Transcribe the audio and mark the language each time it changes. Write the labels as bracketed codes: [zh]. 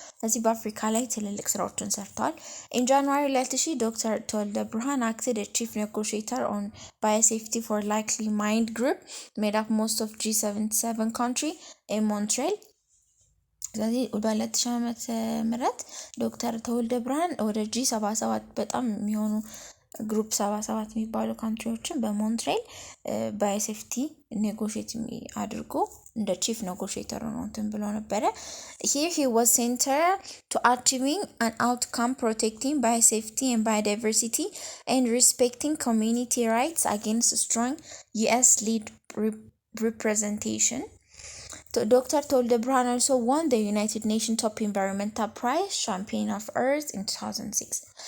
[am] ስለዚህ በአፍሪካ ላይ ትልልቅ ስራዎችን ሰርተዋል። [en] In January 2000 ዶክተር ተወልደ ብርሃን acted as chief negotiator on biosafety for likely mined group made up most of G77 country in Montreal. [am] ስለዚህ በ2000 ዓመተ ምህረት ዶክተር ተወልደ ብርሃን ወደ G77 በጣም የሚሆኑ ግሩፕ 77 የሚባሉ ካንትሪዎችን በሞንትሬል ባዮሴፍቲ ኔጎሽዬት አድርጎ እንደ ቺፍ ኔጎሽዬተር ነው እንትን ብሎ ነበረ። [en] Here he was central to achieving an outcome protecting biosafety and biodiversity and respecting community rights against strong US lead representation. Dr. Tolde Burhan also won the United Nations Top Environmental Prize Champion of Earth in 2006.